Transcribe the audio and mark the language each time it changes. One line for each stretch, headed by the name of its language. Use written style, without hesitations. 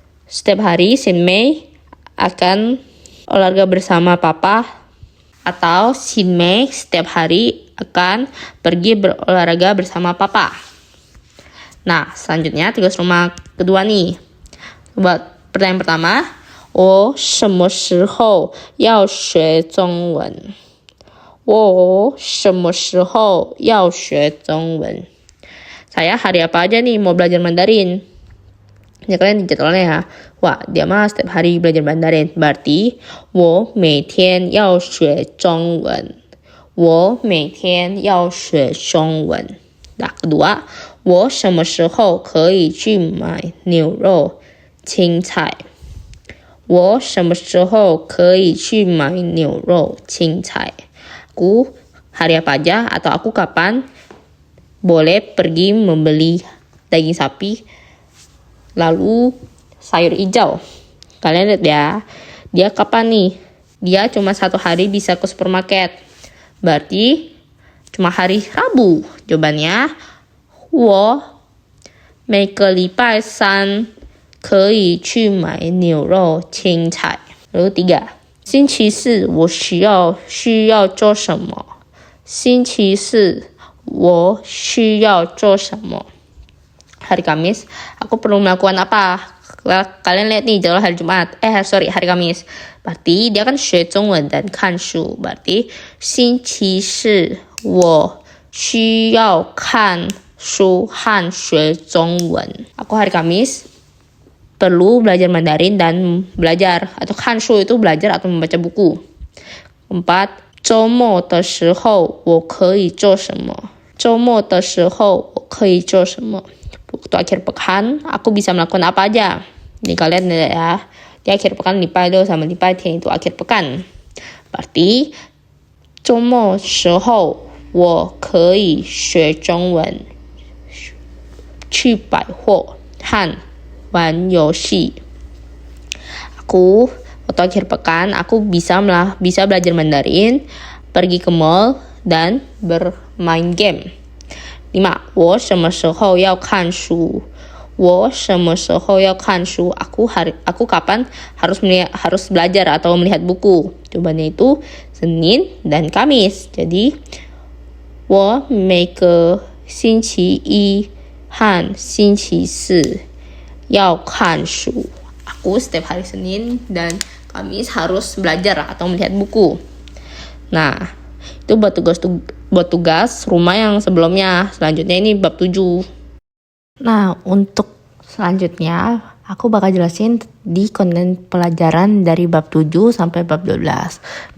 Indonesian: Setiap hari Xin Mei akan olahraga bersama papa, atau Xin Mei setiap hari akan pergi berolahraga bersama papa. Nah, selanjutnya tugas rumah kedua nih. Buat pertanyaan pertama,
Chinese: 我什么时候要学中文? 我什么时候要学中文?
Indonesian: Saya hari apa aja nih mau belajar Mandarin? Ya, kalian di jadwalnya ya. Wah, dia mah setiap hari belajar Mandarin. Berarti,
Chinese: 我每天要学中文. 我每天要学中文.
Indonesian: Nah, kedua,
Chinese: 我什么时候可以去买牛肉、青菜? 我什么时候可以去买牛肉、青菜?
Indonesian: Aku hari apa aja atau aku kapan boleh pergi membeli daging sapi lalu sayur hijau. Kalian lihat ya, dia kapan nih? Dia cuma satu hari bisa ke supermarket. Berarti cuma hari Rabu. Jawabannya,
Chinese: 我每个礼拜三可以去买牛肉、青菜.
Indonesian: Lalu
Chinese: 3, 星期四我需要做什么? 星期四我需要做什么?
Indonesian: Hari Kamis, aku perlu melakukan apa? Kalian lihat nih jadwal hari Jumat. Hari Kamis. Berarti dia kan
Chinese: 学中文
Indonesian: dan
Chinese: 看书.
Indonesian: Berarti
Chinese: 星期四我需要看书和学中文.
Indonesian: Aku hari Kamis perlu belajar Mandarin dan belajar, atau
Chinese: 看书
Indonesian: itu belajar atau membaca buku.
Chinese: 4, 周末的时候我可以做什么? 周末的时候我可以做什么?
Indonesian: Waktu akhir pekan, aku bisa melakukan apa aja. Nih kalian lihat ya, di akhir pekan
Chinese: 礼拜六
Indonesian: sama
Chinese: 礼拜天
Indonesian: itu akhir pekan. Berarti
Chinese: 周末时候我可以学中文，去百货和玩游戏.
Indonesian: Waktu akhir pekan, aku bisa belajar Mandarin, pergi ke mall, dan bermain game.
Chinese: 5. 我什么时候要看书?我什么时候要看书?
Indonesian: Aku kapan harus belajar atau melihat buku? Jawabannya itu Senin dan Kamis. Jadi,
Chinese: 我每个星期一和星期四要看书.
Indonesian: Aku setiap hari Senin dan Kamis harus belajar atau melihat buku. Nah, itu buat tugas rumah yang sebelumnya. Selanjutnya ini bab 7. Nah, untuk selanjutnya aku bakal jelasin di konten pelajaran dari bab 7 sampai bab 12.